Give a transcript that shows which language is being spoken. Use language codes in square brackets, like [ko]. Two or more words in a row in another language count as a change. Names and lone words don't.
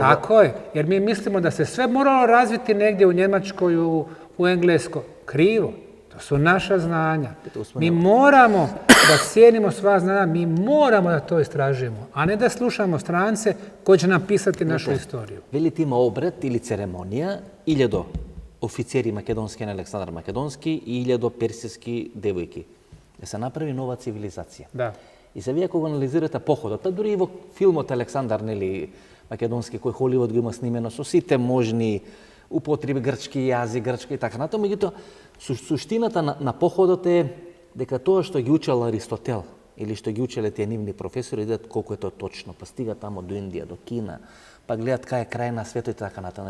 [bs] Tako je, jer mi mislimo da se sve moralo razviti negdje u Njemačkoj, u Engleskoj. Krivo. To su naša znanja. Mi moramo da cijenimo sva znanja, mi moramo da to istražujemo, a ne da slušamo strance koji će nam pisati našu istoriju. [mk] Велите има обред или церемонија 1000 офицери македонски на Александар Македонски и 1000 персиски девојки. Да се направи нова цивилизација. Да. И се вие ако го анализирате походот, па дури и во филмот Александар, нели, македонски, кој Холивуд го има снимено со сите можни употреби, грчки јазик, грчка и така натаму, меѓутоа суштината на походот е дека тоа што ги учел Аристотел или што ги учеле тие нивни професори, видат колку е тоа точно, па стига тамо до Индија, до Кина, па гледат кај е крај на светот и така натаму.